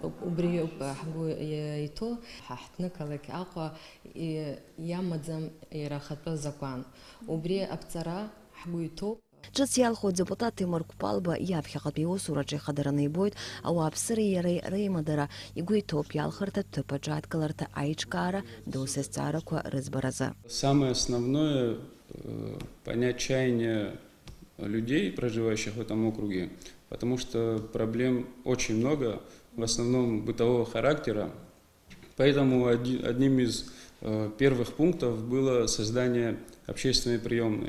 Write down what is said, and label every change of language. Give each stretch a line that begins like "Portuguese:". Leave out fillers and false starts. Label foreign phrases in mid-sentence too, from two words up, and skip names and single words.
Abkhazian: Убри ауп ҳгәы иҭоу ҳаҳҭнықалақь Аҟәа иамаӡам иара ахатәы закәан. Убри аԥҵара ҳгәы иҭоуп. Ҿыц иалху адепутат Тимур Кәпалба иаԥхьаҟатәи иусураҿы ихадараны ибоит ауааԥсыреи иареи реимадара игәы иҭоуп иалхырҭа ҭыԥаҿы адкыларҭа аиҿкаара доус азҵаарақәа рыӡбаразы.
Russian: Самое основное понять чаяние людей, проживающих в этом округе, потому что проблем очень много, в основном бытового характера. Поэтому одним из первых пунктов было создание общественной приемной.